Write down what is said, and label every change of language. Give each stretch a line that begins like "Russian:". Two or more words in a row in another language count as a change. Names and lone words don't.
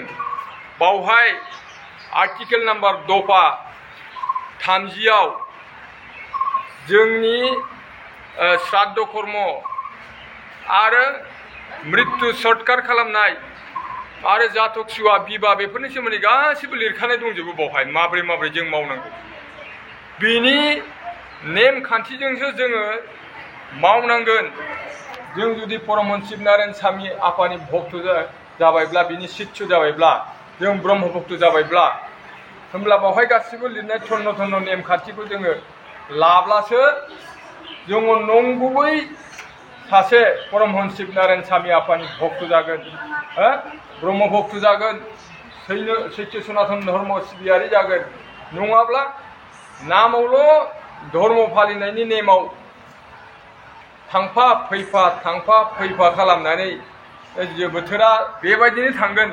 Bodo: बावहाय
English: article number
Bodo: दफा 30 जोंनि श्राद्ध कर्म आरो मृत्यु सत्कार खालामनाय आरो जाथक सुवा बिबाह बेफोरनि सोमोन्दै गासिबो लिरखानाय दंजोबो। बावहाय माबोरै जों मावनांगौ बेनि नेम खान्थिजोंसो जोङो मावनांगोन। जों जुदि परमहंस शिब नारायण स्वामी आफानि भक्त जाबायब्ला, बिनि शिष्य जाबायब्ला, जों ब्रह्म भक्त जाबायब्ला, होमब्ला बावहाय गासिबो लिरनाय थन्न नेम खान्थिखौ जोङो लाब्लासो जोङो नंगुबै सासे परमहंस शिब नारायण स्वामी आफानि भक्त जागोन, ब्रह्म भक्त जागोन, सैथो सनातन धर्म सिबियारि जागोन। नङाब्ला नामावल' धर्म फालिनायनि नेमाव थांफा फैफा खालामनानै बोथोरा बेबायदिनो थांगोन।